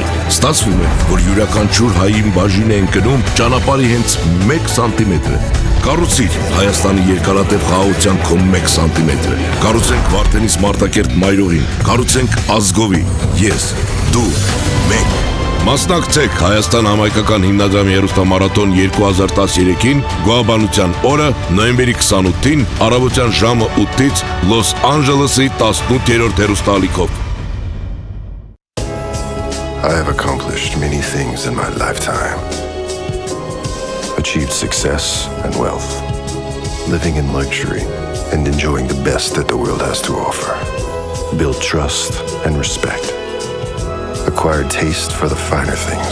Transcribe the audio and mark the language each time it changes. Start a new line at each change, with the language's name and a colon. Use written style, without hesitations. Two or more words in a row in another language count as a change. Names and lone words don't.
Armenian: Ստացվում է, որ յուրաքանչյուր հային բաժին է ընկնում ճանապարհի հենց 1 սանտիմետրը։ Կառուցիր Հայաստանի երկարատև խաղաղության քո 1 սանտիմետրը։ Կառուցենք Վարդենիս Մարտակերտ մայրօղին, կառուցենք ազգովի, ես, դու, մենք։ Մասնակցեք Հայաստան համայնքական հիմնադրամի հեռուստամարաթոն 2013-ին գոհաբանության օրը նոյեմբերի 28-ին առավոտյան ժամը 8-ից Լոս Անջելեսի 18-րդ հեռուստաալիքով։
English: I have accomplished many things in my lifetime. Achieved success and wealth, living in luxury and enjoying the best that the world has to offer. Built trust and respect. Acquired taste for the finer things.